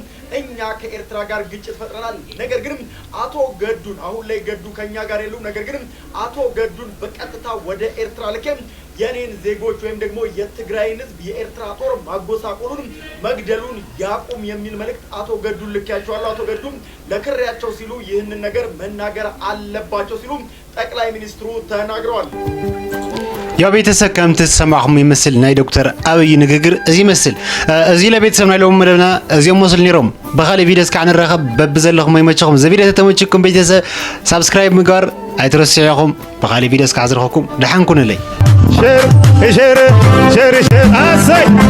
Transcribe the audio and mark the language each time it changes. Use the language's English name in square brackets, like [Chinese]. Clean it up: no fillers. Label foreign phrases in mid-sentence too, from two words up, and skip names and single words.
[Amharic] እኛ ከኤርትራ ጋር ግጭት ፈጥረናል። ነገር ግን አቶ ገዱን አሁን ላይ ገዱ ከኛ ጋር የሉም። ነገር ግን አቶ ገዱን በቀጥታ ወደ ኤርትራ ልከም የኔን ዜጎች ወይም ደግሞ የትግራይን ህዝብ የኤርትራ ጦር ማጎሳቆሉን መግደሉን ያቁም የሚል መልእክት አቶ ገዱን ልኬያቸዋለሁ። አቶ ገዱም ለክሬያቸው ሲሉ ይህንን ነገር መናገር አለባቸው ሲሉ ጠቅላይ ሚኒስትሩ ተናግረዋል። [Tigrinya] ያው ቤተሰብ ከምት ተሰማኹም ይመስል ናይ ዶክተር አብይ ንግግር እዚ ይመስል እዚ ለቤተሰብ ናይ ሎም መደብና እዚኦም መስል ኔሮም በኻሊ ቪዲዮስ ከዓ ንረኸብ በብ ዘለኹም ይመቸኹም እዚ ቪዲዮ ተተመችኩም ቤተሰብ ሳብስክራይብ ምግባር አይትረስዑኹም በኻሊ ቪዲዮስ ከዓ ዝረኸብኩም ደሓን ኩኑለይ ሸር አሰይ